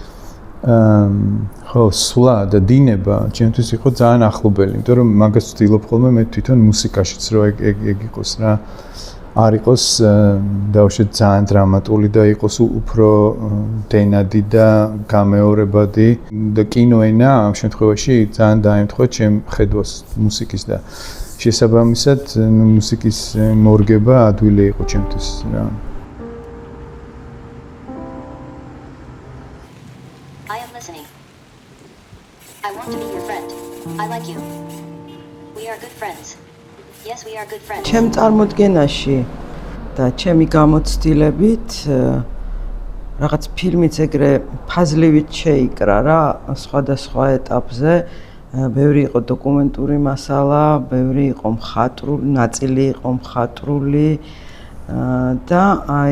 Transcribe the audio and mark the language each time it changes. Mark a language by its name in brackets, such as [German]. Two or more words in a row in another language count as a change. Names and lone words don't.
[Georgian] ხო სვლა და დინება ჩემთვის იყო ძალიან ახლობელი იმიტომ რომ მაგას ვცდილობ ხოლმე მე თვითონ მუსიკაშიც რომ ეგ იყოს რა არ იყოს დავშეთ ძალიან დრამატული და იყოს უფრო დენადი და გამეორებადი და კინოენა ამ შემთხვევაში ძალიან დაემთხვა ჩემ ხედვას მუსიკის და შესაბამისად მუსიკის მორგება ადვილი იყო ჩემთვის რა [English] I am listening. I want to be your friend. I like you. We are good friends. Yes, we are good friends. [Georgian] ჩემ წარმოდგენაში და ჩემი გამოცდილებით რაღაც ფილმიც ეგრე ფაზლივით შეიკრა რა სხვადასხვა ეტაპზე ბევრი იყო დოკუმენტური მასალა, ბევრი იყო მხატვრული, ნაწილი იყო მხატვრული და აი